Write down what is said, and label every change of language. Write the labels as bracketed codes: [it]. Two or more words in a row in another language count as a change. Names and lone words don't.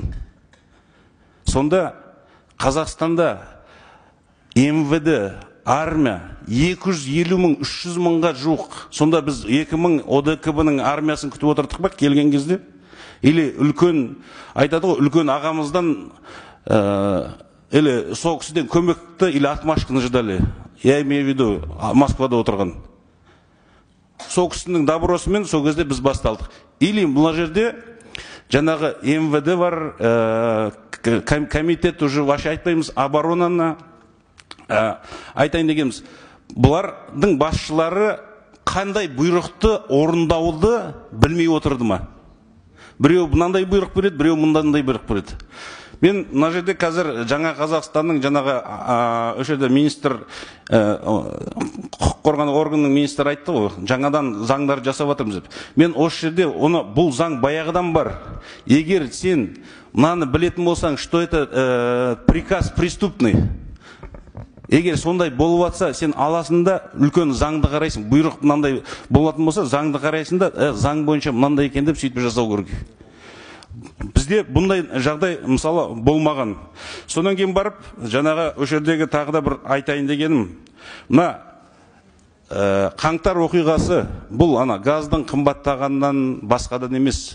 [kk] Сонда Қазақстанда МВД, армия 250 мың, 300 мыңға жуық. Сонда біз 2000 ОДКБ-ның армиясын күтіп отырдық ба келген кезде? Или үлкен, айтады ғой, үлкен ағамыздан или сол кісіден көмекті, [ru] или отмашканы ждали. Я имею в виду [kk] Москвада отырған. Сол кісінің добросымен сол кезде біз басталдық. Или бұл жерде жаңағы МВД бар, [ru] комитет уже вообще [kk] айтпаймыз, оборонаны айтайын дегеніміз. Бұлардың басшылары қандай бұйрықты орындауды білмей отырды ма? Біреу мынандай бұйрық береді, біреу мынандай бұйрық береді. Мен мына жерде қазір жаңа Қазақстанның жаңағы өшерде министр, құқық қорғау органының министрі айтты ғой, жаңадан заңдар жасап жатырмыз деп. Мен осы жерде бұл заң баяғыдан бар. Егер сен мынаны білетін болсаң, [ru] что это приказ преступный. [kk] Егер сондай болып жатса, сен аласында үлкен заңды қарайсың. Бұйрық мынандай болатын болса, заңды қарайсың да, заң бойынша мынандай екен деп сөйтіп жасау керек. Бізде бұндай жағдай мысалы болмаған. Содан кейін барып, жаңағы өшердегі тағы да бір айтайын дегенім, мына қаңтар оқиғасы, бұл газдың қымбаттағаннан басқадан емес.